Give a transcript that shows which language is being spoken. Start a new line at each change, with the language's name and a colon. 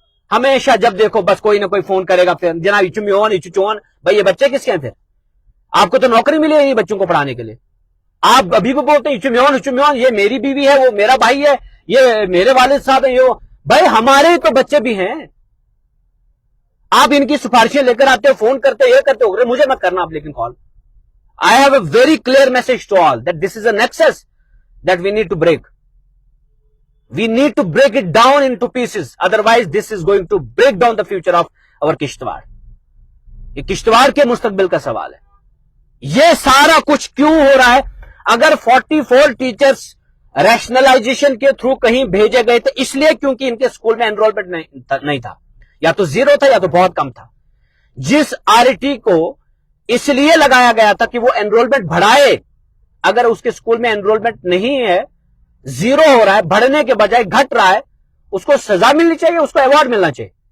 Urdu: ہمیشہ جب دیکھو بس کوئی نہ کوئی فون کرے گا, پھر جناب چون بھائی یہ بچے کس کے ہیں؟ پھر آپ کو تو نوکری ملی ہے بچوں کو پڑھانے کے لیے, آپ ابھی بھی بولتے ہیں چمیون, یہ میری بیوی ہے, وہ میرا بھائی ہے, یہ میرے والد صاحب ہیں, یہ بھائی ہمارے تو بچے بھی ہیں. آپ ان کی سفارشیں لے کر آتے ہو, فون کرتے, یہ کرتے ہو, مجھے مت کرنا آپ لیکن کال.
English: I have a very clear message to all that this is a nexus that we need to break. We need to break it down into pieces. Otherwise, this is going to break down the future of our Kishtwar.
Urdu: یہ کشتواڑ کے مستقبل کا سوال ہے. یہ سارا کچھ کیوں ہو رہا ہے؟ اگر 44 ٹیچرز ریشنلائزیشن کے تھرو کہیں بھیجے گئے تھے اس لیے کیونکہ ان کے اسکول میں انرولمنٹ نہیں تھا, یا تو زیرو تھا یا تو بہت کم تھا. جس RT کو اس لیے لگایا گیا تھا کہ وہ انرولمنٹ بڑھائے, اگر اس کے اسکول میں انرولمنٹ نہیں ہے, زیرو ہو رہا ہے, بڑھنے کے بجائے گھٹ رہا ہے, اس کو سزا ملنی چاہیے, اس کو ایوارڈ ملنا چاہیے.